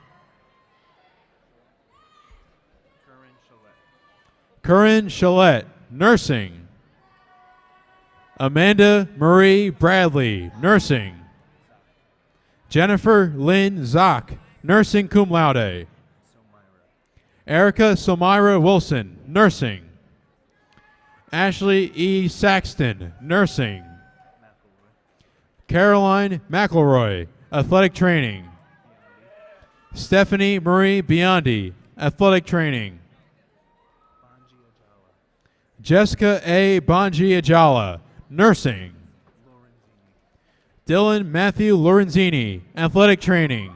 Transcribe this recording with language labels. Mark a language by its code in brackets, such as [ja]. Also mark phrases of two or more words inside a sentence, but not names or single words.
[en] Curran Chalette, nursing. Amanda Marie Bradley, nursing. Jennifer Lynn Zock, nursing cum laude. Erica Somira Wilson, nursing. Ashley E. Saxton, nursing. Caroline McElroy, athletic training. Stephanie Marie Biondi, athletic training. Jessica A. Bonji Ajala, nursing. Dylan Matthew Lorenzini, athletic training.